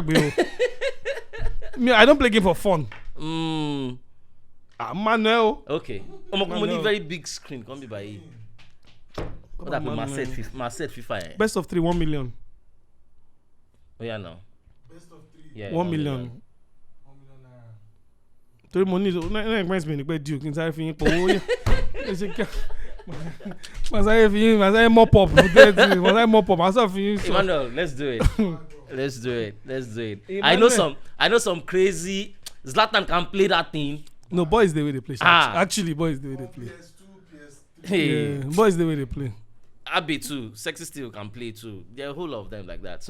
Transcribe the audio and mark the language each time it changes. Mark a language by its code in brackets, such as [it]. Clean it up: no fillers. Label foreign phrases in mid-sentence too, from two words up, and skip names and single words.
[en] Me, I don't play game for fun. Manuel. Okay. Only very big screen. Come be by. What happened? My set FIFA. Best of 3, 1 million. Oh yeah, no. Best of 3. Yeah. 1 million. 1 million naira. [yo] Torí mo ní [en] no expense [yo] mi ní pé due kí n sáré fi yín pọ̀ owó yẹn. Mà sáré fi yín, mà sáré [en] mop up. [yo] Mà sáré [en] mop up, [yo] mà sáré fi yín. [en] Emmanuel, let's do it. Let's do it. I know some crazy Zlatan can play that thing. No, boys the way they play. Actually, boys the way they play. PS2, PS3. Hey. Yeah, boys the way they play. Abby too. Sexy still can play too. There are a whole lot of them like that.